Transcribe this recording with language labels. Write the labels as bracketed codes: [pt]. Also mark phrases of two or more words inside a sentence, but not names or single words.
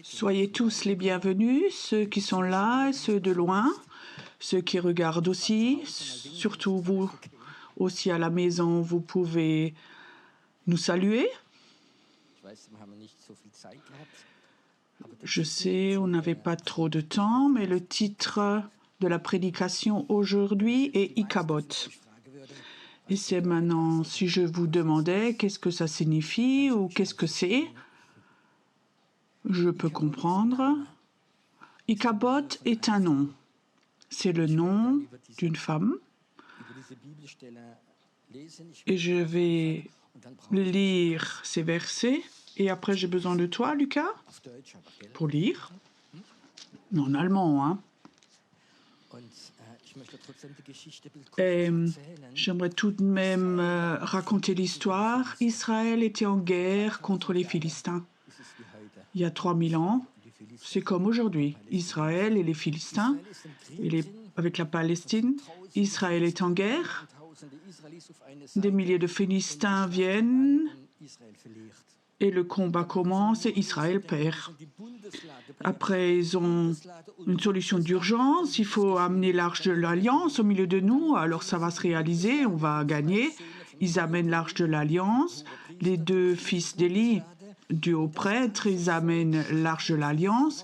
[fr] Soyez tous les bienvenus, ceux qui sont là, ceux de loin, ceux qui regardent aussi, surtout vous aussi à la maison, vous pouvez nous saluer. [de] Ich weiß, wir haben nicht so viel Zeit gehabt. Aber der [fr] Je sais, on n'avait pas trop de temps, mais le titre de la prédication aujourd'hui est Ikabot. [de] ich frage würde, [fr] Et c'est maintenant, si je vous demandais qu'est-ce que ça signifie ou qu'est-ce que c'est, je peux comprendre. Ikabot est un nom. C'est le nom d'une femme. [de] über diese Bibelstelle lesen. Ich [fr] Et je vais [de] und dann brauche ich [fr] lire ces versets. Et après, j'ai besoin de toi, Lucas, [de] auf Deutsch, aber gell? [fr] pour lire. Non, en allemand, hein. [de] Und ich möchte trotzdem die Geschichte kurz [fr] Et [de] erzählen. [fr] j'aimerais tout de même raconter l'histoire. Israël était en guerre contre les Philistins [de] Es ist wie heute. [fr] il y a 3000 ans. [de] Die Philister. [fr] C'est comme aujourd'hui. Israël et les Philistins, [de] Israel ist im Krieg drin. [fr] avec la Palestine. Israël est en guerre. [de] Tausende Israelis auf eine [fr] Des [de] Seite [fr] milliers de Philistins viennent [de] und Israel verliert. [fr] et le combat commence et Israël perd. [de] Die Bundeslade [fr] Après, ils ont une solution d'urgence. Il faut amener l'arche de l'Alliance au milieu de nous. Alors ça va se réaliser, on va gagner. Ils amènent l'arche de l'Alliance. Les deux fils d'Élie, du haut prêtre, ils amènent l'arche de l'Alliance.